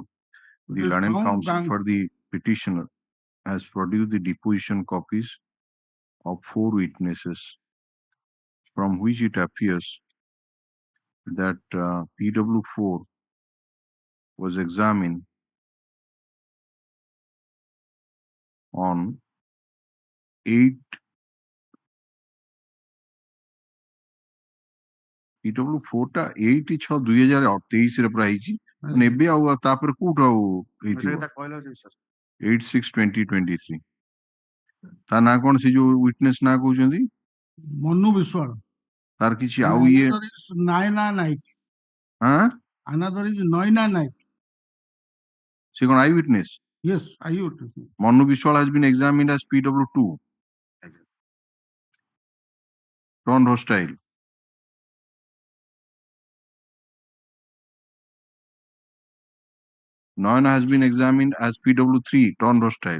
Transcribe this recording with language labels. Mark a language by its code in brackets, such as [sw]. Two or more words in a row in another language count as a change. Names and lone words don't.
[en] The learned counsel for the petitioner has produced the deposition copies of 4 witnesses, from which it appears that PW4 was examined [or] on 8 PW4 ଟା 8/6/2023 ରେ ପୁରା ହେଇଛି ଏବେ ଆଉ ତାପରେ କୋଉଠୁ ଆଉ ହେଇଥିବ 8/6/2023 ତା ନା କଣ ସେ ଯୋଉ ୱିଟନେସ୍ ନା କହୁଛନ୍ତି ମନୁ ବିଶ୍ୱାଳ ତାର କିଛି ଆଉ ଇଏ [en] ନାୟନା ନାୟକ another is Noina Naik. [or] ସେ କଣ ଆଇ ୱିଟନେସ୍ [en] Yes, eyewitness. Manu Biswal has been examined as PW2. Turned hostile. Noina has been examined as PW3, turned hostile.